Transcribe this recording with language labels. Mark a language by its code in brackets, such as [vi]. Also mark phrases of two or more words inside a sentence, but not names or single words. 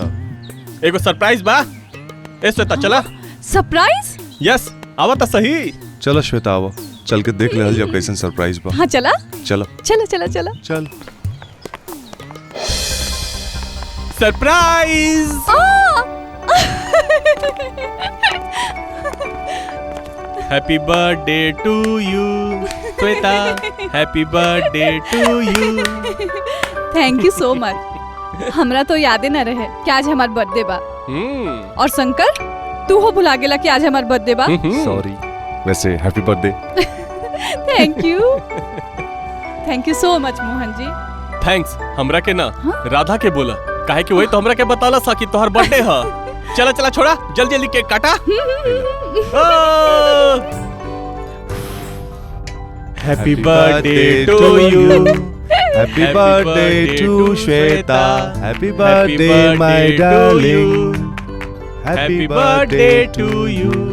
[bho] एगो सरप्राइज बा, ए श्वेता चला। सरप्राइज? यस आवा तो सही। चलो श्वेता आवा, चल के देख ले जब कैसन सरप्राइज बा। हाँ चला चलो चलो चलो चलो चल। सरप्राइज। [en] Happy birthday to you Shweta, happy birthday to you. Thank you so much. [bho] हमरा तो यादें न रहे कि आज हमार बर्थडे बा। और शंकर तू हो भुला गेला कि आज हमार बर्थडे बा। सॉरी, वैसे [en] happy birthday. Thank you so much Mohan ji. [bho] थैंक्स हमरा के ना राधा के बोला, काहे कि वही तो हमरा के बताला सा कि तोहर बर्थडे है। चला चला छोड़ा, जल्दी जल्दी केक काटा। [en] Happy birthday to you, Happy birthday to Shweta, happy birthday my darling, happy birthday to you.